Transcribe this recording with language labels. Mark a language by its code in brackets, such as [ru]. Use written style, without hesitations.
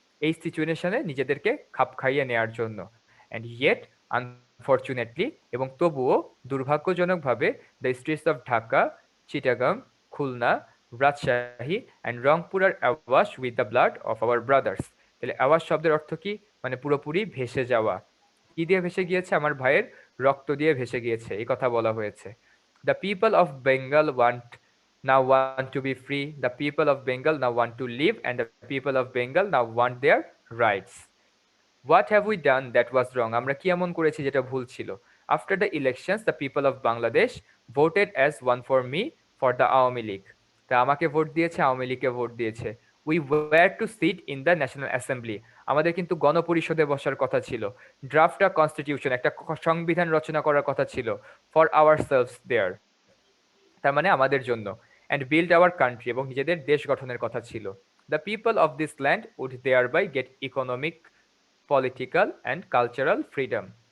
[bn] এই সিচুয়েশনে নিজেদেরকে খাপ খাইয়ে নেওয়ার জন্য। [en] and yet unfortunately, [bn] এবং তবুও দুর্ভাগ্যজনকভাবে, [en] The streets of Dhaka, Chittagong, Khulna, Rajshahi and Rangpur are awash with the blood of our brothers. [bn] তাহলে অ্যাওয়াশ শব্দের অর্থ কি? মানে পুরোপুরি ভেসে যাওয়া। কি দিয়ে ভেসে গিয়েছে? আমার ভাইয়ের রক্ত দিয়ে ভেসে গিয়েছে, এই কথা বলা হয়েছে। [en] The people of Bengal want to be free. The people of Bengal now want to live, and the people of Bengal now want their rights. What have we done that was wrong? [bn] আমরা কি এমন করেছি যেটা ভুল ছিল? [en] After the elections, the people of Bangladesh voted as one for me for the Awami League. [bn] তা আমাকে vote দিয়েছে, আওয়ামী লীগকে ভোট দিয়েছে। [en] We were to sit in the National Assembly. [bn] আমাদের কিন্তু গণপরিষদে বসার কথা ছিল। [en] draft a constitution, [bn] একটা সংবিধান রচনা করার কথা ছিল। [en] For ourselves there, [bn] তার মানে আমাদের জন্য। [en] and build our country, [bn] এবং নিজেদের দেশ গঠনের কথা ছিল। [en] The people of this land would thereby get economic, political and cultural freedom.